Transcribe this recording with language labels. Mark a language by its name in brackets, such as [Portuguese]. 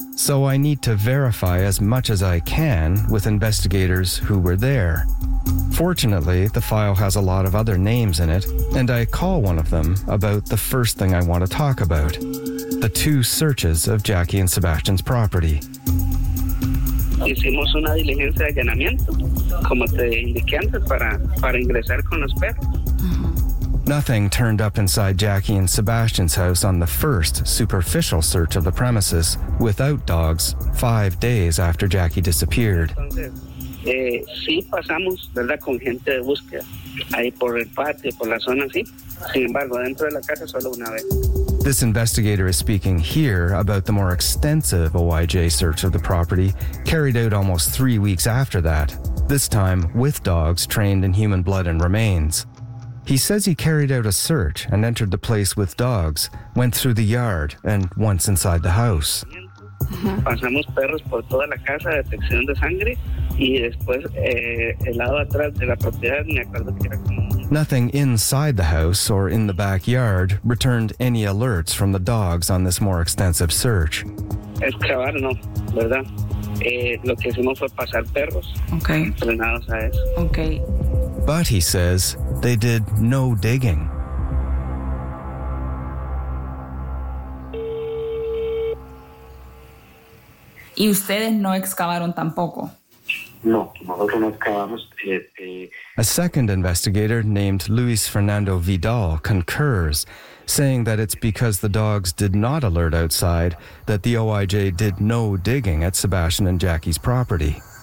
[English] So I need to verify as much as I can with investigators who were there. Fortunately, the file has a lot of other names in it, and I call one of them about the first thing I want to talk about, the two searches of Jackie and Sebastian's property. [Spanish] Hicimos una diligencia de allanamiento, como te indiqué antes, para ingresar con los perros. [English] Nothing turned up inside Jackie and Sebastian's house on the first superficial search of the premises without dogs 5 days after Jackie disappeared. [Spanish] Entonces, sí pasamos, ¿verdad?, con gente de búsqueda, ahí por el patio, por la zona, sí. Sin embargo, dentro de la casa solo una vez. [English] This investigator is speaking here about the more extensive OIJ search of the property, carried out almost 3 weeks after that, this time with dogs trained in human blood and remains. He says he carried out a search and entered the place with dogs, went through the yard, and once inside the house. [Spanish] Pasamos perros por toda la casa, detección de sangre, y después el lado atrás de la propiedad, me acuerdo que era como... [English] Nothing inside the house or in the backyard returned any alerts from the dogs on this more extensive search. [Spanish] Excavar, no, ¿verdad? Lo que hicimos fue pasar perros. [English] Okay. [Spanish] Entrenados a eso. [English] Okay. But he says they did no digging. [Spanish] ¿Y ustedes no excavaron tampoco? [English] A second investigator named Luis Fernando Vidal concurs, saying that it's because the dogs did not alert outside that the OIJ did no digging at Sebastian and Jackie's property.